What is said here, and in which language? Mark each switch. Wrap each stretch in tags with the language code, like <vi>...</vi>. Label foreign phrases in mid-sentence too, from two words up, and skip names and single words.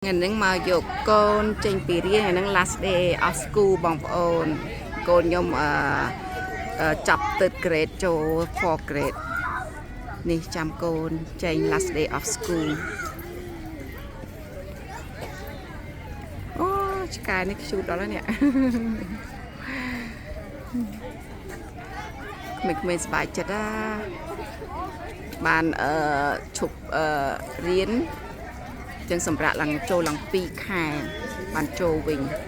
<km>នឹងមកយកកូនចេញពីរៀនហ្នឹង</km> <en>last day of school</en> <km>បងប្អូនកូនខ្ញុំចាប់</km> <en>third grade</en> <km>ចូល</km> <en>4th grade</en> <km>នេះចាំកូនចេញ</km> <en>last day of school</en> <km>អូឆ្កែនេះខ្ជូតដល់ហើយនេះក្មេងៗសប្បាយចិត្តបានឈប់រៀនចឹងសម្រាប់ឡើងចូលឡើង2ខែបានចូលវិញ</km>